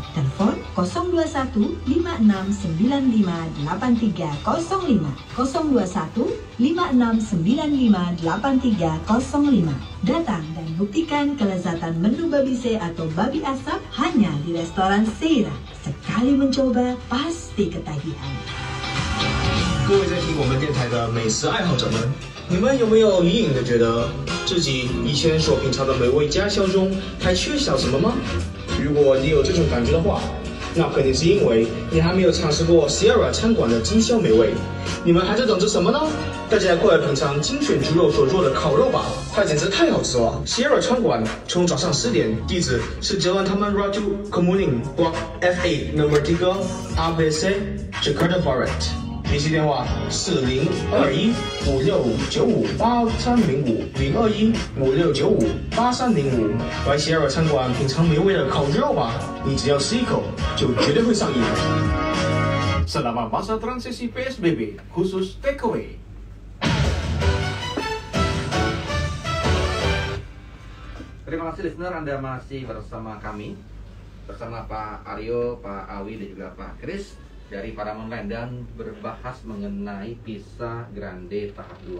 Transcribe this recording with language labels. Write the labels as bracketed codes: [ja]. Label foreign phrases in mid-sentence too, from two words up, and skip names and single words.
[id] Telepon 021 5695 8305 021 5695 8305. Datang dan buktikan kelezatan menu babi sei atau babi asap hanya di restoran Seira. Sekali mencoba, pasti ketagihan. [zh] 各位在听我们电台的美食爱好者们，你们有没有隐隐的觉得自己以前所品尝的美味家乡中还缺少什么吗？如果你有这种感觉的话，那肯定是因为你还没有尝试过 Sierra 餐馆的精香美味。你们还在等着什么呢？大家快来品尝精选猪肉所做的烤肉吧，它简直太好吃了！Sierra 餐馆从早上10点，地址是 Jalan Taman Ratu Kemuning Block F8 Nomor 3 ABC Jakarta Barat。联系电话4021569583050215695835来 Sierra 餐馆品尝美味的烤猪肉吧，你只要吃一口就绝对会上瘾。 [id] Selama masa transisi PSBB, khusus takeaway. Terima kasih listener, Anda masih bersama kami, bersama Pak Aryo, Pak Awi, dan juga Pak Kris dari Paramount Land, dan berbahas mengenai Pisa Grande tahap 2.